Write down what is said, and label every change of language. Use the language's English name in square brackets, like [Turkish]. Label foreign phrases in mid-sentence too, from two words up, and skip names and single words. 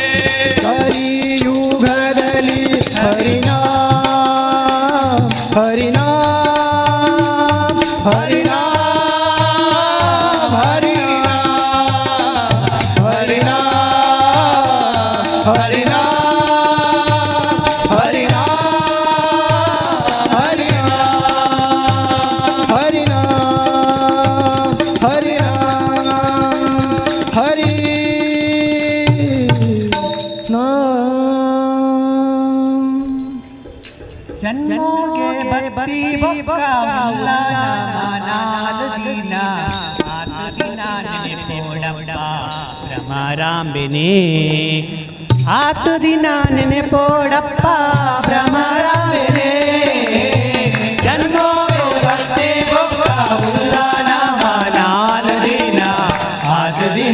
[Kannada] ಕಲಿಯುಗದಲ್ಲಿ ಹರಿನಾಮ ಹರಿನಾಮ ಹರಿನಾಮ ಹರಿನಾಮ ಹರಿನಾಮ ಹರಿನಾಮ ಹರಿನಾಮ ಹರಿನಾಮ ಹರಿನಾಮ ಹರಿ [Tulu] ಜನ್ಮೋಗೆ ಬತ್ತಿ ಬೊಕ್ಕ ನಾಲು ದಿನ ಭ್ರಮರಾಂಬಿನಿ ಆತು ದಿನ ನೆನೆ ಪೋಡಪ್ಪ ಭ್ರಮರಾಂಬಿನಿ ಜನ್ಮೋಗೆ ಬತ್ತಿ ಬೊಕ್ಕ ನಾಲು ದಿನ ಆತು ದಿನ